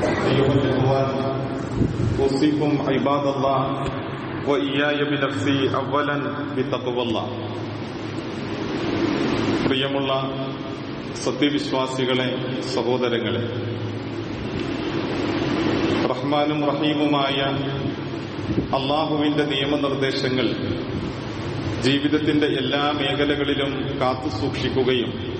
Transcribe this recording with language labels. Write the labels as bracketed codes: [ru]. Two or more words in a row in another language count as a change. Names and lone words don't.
[ar] أيها الإخوان أوصيكم عباد الله وإياي بنفسي أولا بتقوى الله. [ml] പ്രിയമുള്ള സത്യവിശ്വാസികളെ, സഹോദരങ്ങളെ, റഹ്മാനും റഹീമുമായ അള്ളാഹുവിന്റെ നിയമനിർദ്ദേശങ്ങൾ ജീവിതത്തിന്റെ എല്ലാ മേഖലകളിലും കാത്തുസൂക്ഷിക്കുകയും